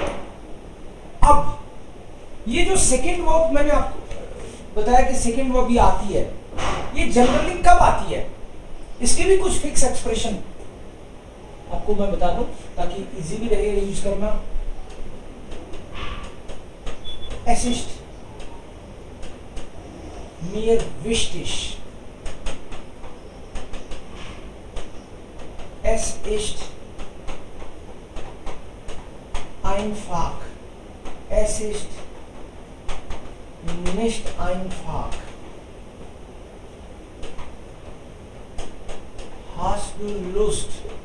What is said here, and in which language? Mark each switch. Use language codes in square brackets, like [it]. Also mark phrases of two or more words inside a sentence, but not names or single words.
[hi] अब ये जो सेकेंड वर्ब मैंने आपको बताया कि सेकेंड वर्ब ये आती है, ये जनरली कब आती है? इसके भी कुछ फिक्स एक्सप्रेशन आपको मैं बता दूं ताकि इजी भी रहे यूज करना। असिस्ट, [de] mir wichtig, es ist einfach, es ist nicht einfach, hast du Lust?